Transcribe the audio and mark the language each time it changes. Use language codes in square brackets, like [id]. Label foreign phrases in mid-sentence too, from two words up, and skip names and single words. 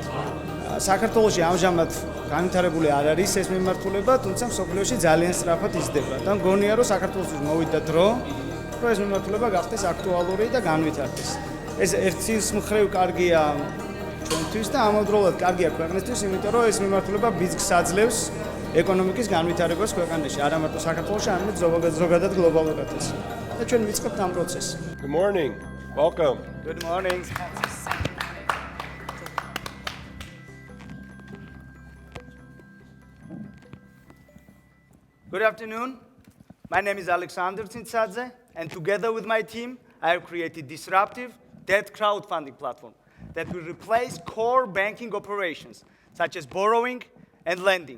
[ka] საქართველოში ამჟამად განვითარებული არ არის ეს მიმართულება, თუმცა მსოფლიოში ძალიან სწრაფად იზრდება და მგონია რომ საქართველოსთვის მოვიდა დრო, რომ ეს მიმართულება გახდეს აქტუალური და განვითარდეს. ეს ერთის მხრივ კარგია ჩვენთვის და ამავდროულად კარგია ქვეყნისთვის, იმიტომ რომ ეს მიმართულება ბიზნესს აძლევს ეკონომიკის განვითარებას ქვეყანაში, არა მარტო საქართველოში, არამედ ზოგადად გლობალურადაც. და ჩვენ ვიწყებთ ამ პროცესს. [en] Good morning. Welcome. Good morning. Good afternoon. My name is Alexander Tsintsadze, and together with my team, I have created disruptive debt crowdfunding platform that will replace core banking operations, such as borrowing and lending.